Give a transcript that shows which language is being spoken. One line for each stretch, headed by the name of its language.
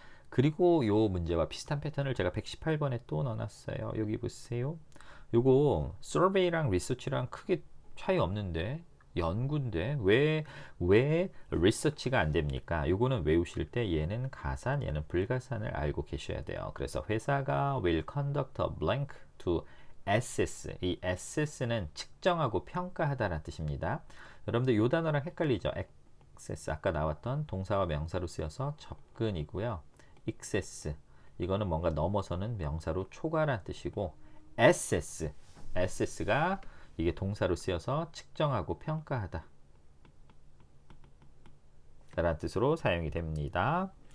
Korean: 그리고 요 문제와 비슷한 패턴을 제가 118번에 또 넣어놨어요. 여기 보세요. 요거 survey랑 research랑 크게 차이 없는데 연구인데 왜 리서치가 안 됩니까? 요거는 외우실 때 얘는 가산, 얘는 불가산을 알고 계셔야 돼요. 그래서 회사가
English: will conduct a blank to assess.
Korean: 이 assess는 측정하고 평가하다라는 뜻입니다. 여러분들 요 단어랑 헷갈리죠? access 아까 나왔던 동사와 명사로 쓰여서 접근이고요. excess 이거는 뭔가 넘어서는 명사로 초과라는 뜻이고 assess가 이게 동사로 쓰여서 측정하고 평가하다 라는 뜻으로 사용이 됩니다.